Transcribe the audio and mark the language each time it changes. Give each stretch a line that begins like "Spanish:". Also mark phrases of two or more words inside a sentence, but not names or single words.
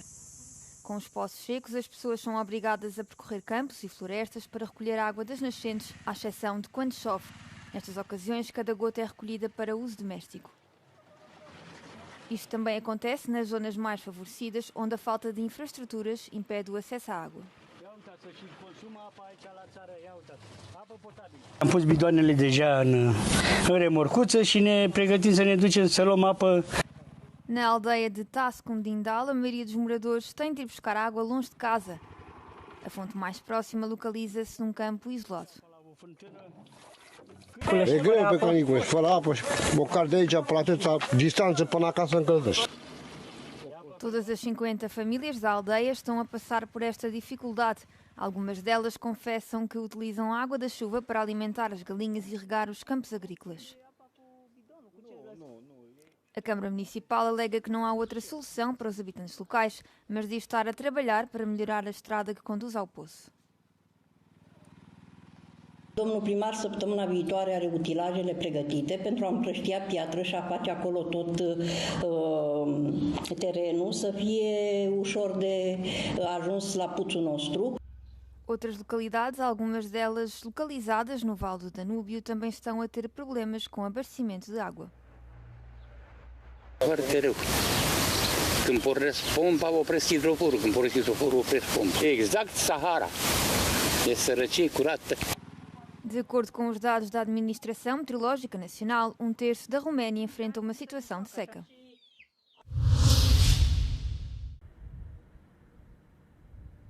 Portuguese: Com os poços secos, as pessoas são obrigadas a percorrer campos e florestas para recolher água das nascentes, à exceção de quando chove. Nestas ocasiões, cada gota é recolhida para uso doméstico. Isto também acontece nas zonas mais favorecidas, onde a falta de infraestruturas impede o acesso à água.
Romanian: Am pus bidoanele deja în remorcuță și ne pregătim să ne ducem să luăm apă.
Portuguese: Na aldeia de Tascundindal, a maioria dos moradores tem de ir buscar água longe de casa. A fonte mais próxima localiza-se num campo isolado.
Romanian: E greu pe canicule, fără apă și măcar de aici, pe atâta distanță până acasă încălzești.
Portuguese: Todas as 50 famílias da aldeia estão a passar por esta dificuldade. Algumas delas confessam que utilizam a água da chuva para alimentar as galinhas e regar os campos agrícolas. A Câmara Municipal alega que não há outra solução para os habitantes locais, mas diz estar a trabalhar para melhorar a estrada que conduz ao poço.
Romanian: Domnul primar săptămâna viitoare are utilajele pregătite pentru a împrăștia piatră și a face acolo tot terenul să fie ușor de ajuns la puțul nostru.
Portuguese: Outras localidades, algumas delas localizadas no Vale do Danúbio, também estão a ter problemas com abastecimento de água.
Romanian: Foarte rău. Când pornesc pompa, opresc hidroforul. Când pornesc hidroforul, opresc pompa. Exact Sahara. E sărăcie curată.
Portuguese: De acordo com os dados da Administração Meteorológica Nacional, 1/3 da Roménia enfrenta uma situação de seca.